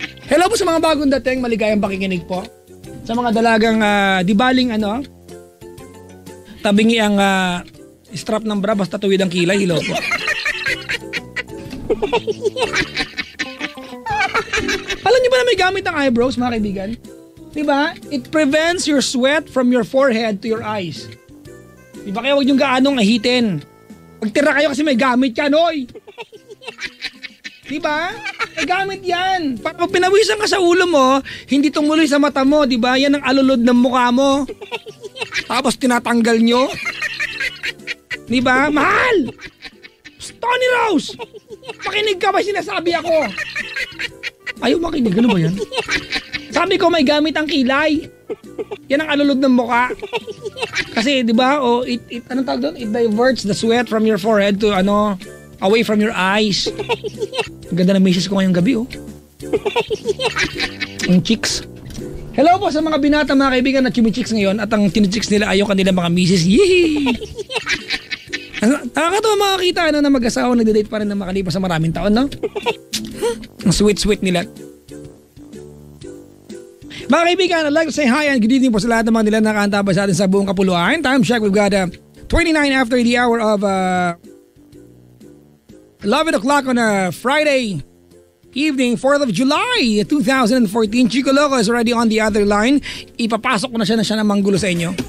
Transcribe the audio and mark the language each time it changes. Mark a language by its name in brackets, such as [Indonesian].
[Filipino] Hello po sa mga bagong dating, maligayang pakikinig po. Sa mga dalagang di baling tabingi ang strap ng bra basta tuwid ang kilay, hello po. Alam niyo ba na may gamit ang eyebrows mga kaibigan? Diba? [English] It prevents your sweat from your forehead to your eyes. [Filipino] Diba kaya huwag niyong gaanong ahitin. Pagtira kayo kasi may gamit yan, oy! Diba? May gamit yan. Pag pinawisan ka sa ulo mo, hindi tumuloy sa mata mo, diba? Yan ang alulod ng mukha mo. Tapos tinatanggal nyo. Diba? Mahal! Tony Rose! Makinig ka ba sinasabi ako? Ayaw makinig, ano ba yan? Sabi ko may gamit ang kilay. Yan ang alulod ng mukha. Kasi, di ba, anong tawag doon? [English] It diverts the sweat from your forehead to, away from your eyes. [Filipino] Ang ganda ng misis ko ngayong gabi, Ang chicks. Hello po sa mga binata, mga kaibigan na chumichicks ngayon at ang chinichicks nila ayaw kanila mga misis. Yee! Nakakatawa makakita na mag-asawa nagde-date pa rin na makalipas sa maraming taon, no? Ang sweet-sweet nila. Mga kaibigan, I'd like to say hi and good evening po sa lahat ng mga nila nakaantabay sa atin sa buong kapuluan. [English] Time check, we've got 29 after the hour of 11 o'clock on a Friday evening, 4th of July, 2014. Chico Loco is already on the other line. [Filipino] Ipapasok ko na siya na manggulo sa inyo.